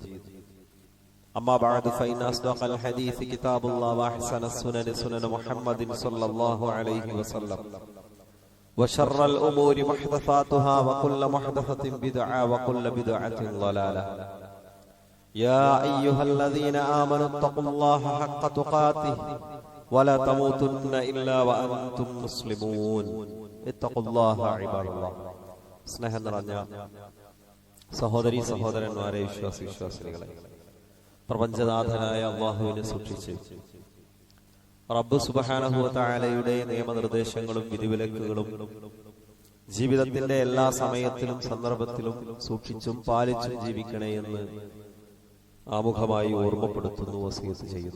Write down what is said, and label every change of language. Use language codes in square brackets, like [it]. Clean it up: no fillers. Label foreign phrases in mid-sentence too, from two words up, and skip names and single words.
[ar] أما بعد فإن أصدق الحديث كتاب الله وأحسن السنن سنن محمد صلى الله عليه وسلم وشر الأمور محدثاتها وكل محدثة بدعة وكل بدعة ضلالة. يا أيها الذين آمنوا اتقوا الله حق تقاته ولا تموتن إلا وأنتم مسلمون. اتقوا الله عباد الله. [ml] സ്നേഹം നിറഞ്ഞ സഹോദരീ സഹോദരന്മാരെ, വിശ്വാസികളെ, പ്രപഞ്ചനാഥനായ അല്ലാഹുവിനെ സൂക്ഷിച്ച് റബ്ബ് [ar] سبحانه وتعالى [ml] നിയമനിർദ്ദേശങ്ങളും വിധിവിലക്കുകളും ജീവിതത്തിന്റെ എല്ലാ സമയത്തിലും സന്ദർഭത്തിലും സൂക്ഷിച്ചും പാലിച്ചും ജീവിക്കണേ എന്ന് ആമുഖമായി ഓർമ്മപ്പെടുത്തുന്നു, വസിയത്ത് ചെയ്യുന്നു.